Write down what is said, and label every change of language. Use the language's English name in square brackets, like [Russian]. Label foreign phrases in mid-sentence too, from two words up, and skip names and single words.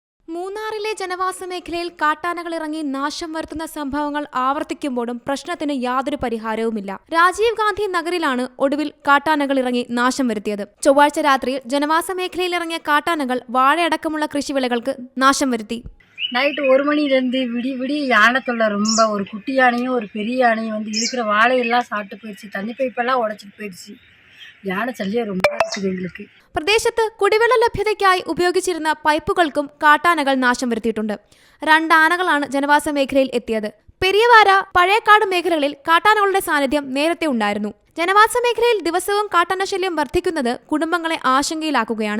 [Malayalam] മൂന്നാറിലെ ജനവാസ മേഖലയിൽ കാട്ടാനകൾ ഇറങ്ങി നാശം വരുത്തുന്ന സംഭവങ്ങൾ ആവർത്തിക്കുമ്പോഴും പ്രശ്നത്തിന് യാതൊരു പരിഹാരവുമില്ല. രാജീവ് ഗാന്ധി നഗറിലാണ് ഒടുവിൽ കാട്ടാനകൾ ഇറങ്ങി നാശം വരുത്തിയത്. ചൊവ്വാഴ്ച രാത്രിയിൽ ജനവാസ മേഖലയിൽ ഇറങ്ങിയ കാട്ടാനകൾ വാഴയടക്കമുള്ള കൃഷിവിളകൾക്ക് നാശം വരുത്തി. [Tamil] நைட்டு 1 மணிலேருந்து விடி யானை தொல்லை ரொம்ப. ஒரு குட்டி யானையும் ஒரு பெரிய யானையும் வந்து இருக்கிற வாழையெல்லாம் சாப்பிட்டு போயிடுச்சு. தண்ணி பைப்பெல்லாம் உடச்சிட்டு போயிடுச்சு. யானை ശല്യം ரொம்ப இருக்குது എங்களுக்கு. [Malayalam] പ്രദേശത്ത് കുടിവെള്ള ലഭ്യതയ്ക്കായി ഉപയോഗിച്ചിരുന്ന പൈപ്പുകൾക്കും കാട്ടാനകൾ നാശം വരുത്തിയിട്ടുണ്ട്. 2 ആനകളാണ് ജനവാസ മേഖലയിൽ എത്തിയത്. പെരിയവാര, പഴയക്കാട് മേഖലകളിൽ കാട്ടാനകളുടെ സാന്നിധ്യം നേരത്തെ ഉണ്ടായിരുന്നു. ജനവാസ മേഖലയിൽ ദിവസവും കാട്ടാനശല്യം വർദ്ധിക്കുന്നത് കുടുംബങ്ങളെ ആശങ്കയിലാക്കുകയാണ്.